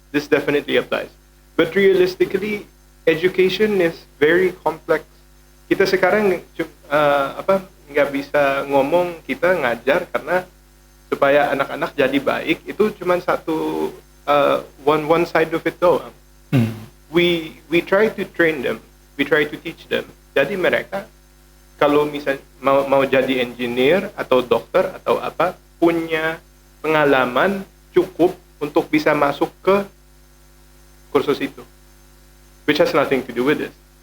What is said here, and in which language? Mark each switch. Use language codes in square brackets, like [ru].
[en] This definitely applies. But realistically, education is very complex. [id] Kita sekarang nggak bisa ngomong kita ngajar karena supaya anak-anak jadi baik itu cuma satu [en] one side of it [id] doang. [en] We try to train them, we try to teach them. [id] Jadi mereka kalau misalnya mau jadi engineer atau dokter atau apa punya pengalaman cukup untuk bisa masuk ke kursus itu, [en] which has nothing to do with this.